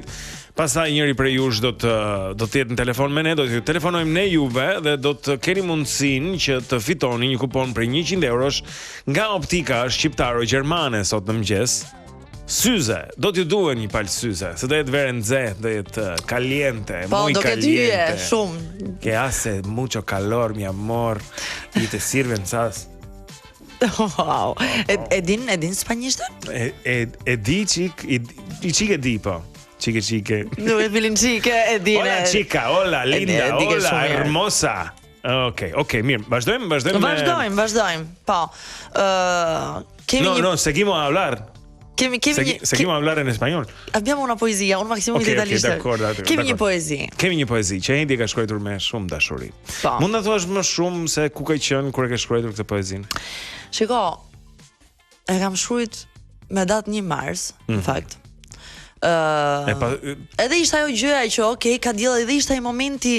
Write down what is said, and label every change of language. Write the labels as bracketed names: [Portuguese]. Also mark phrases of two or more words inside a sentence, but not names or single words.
[Albanian] Pastaj njëri prej jush do të jetë në telefon me ne, do t'ju telefonojmë ne juve dhe do të keni mundësinë që të fitoni një kupon për 100 eurosh nga Optika shqiptaro-gjermane sot në mëngjes. Syze, do t'ju duhen një palë syze, se do jetë verë nxehtë, do jetë [Spanish] caliente, muy caliente. [Albanian] Po, do ketë hyje shumë. [Spanish] Que hace mucho calor, mi amor, y te sirven sas. [Albanian] Wow. E din spanjisht? E di çik, i çik e di po. Çike. Nuk e bilin çike, e din. [Spanish] Hola chica, hola linda, hola hermosa. [Albanian] Okej, mirë. Vazhdojmë. Po. [Spanish] No, seguimos a hablar. Seguimos a hablar en español. [Italian] Abbiamo una poesia, un maximum di italiano. [Albanian] Kemi një poezi që Heidi ka shkruar me shumë dashuri. Mund ta thuash më shumë se ku ka qenë kur e ke shkruar këtë poezinë? Shiko, e kam shkruar me datë 1 mars, në fakt. Edhe ishte ajo gjëja që ka diell, edhe ishte ai momenti.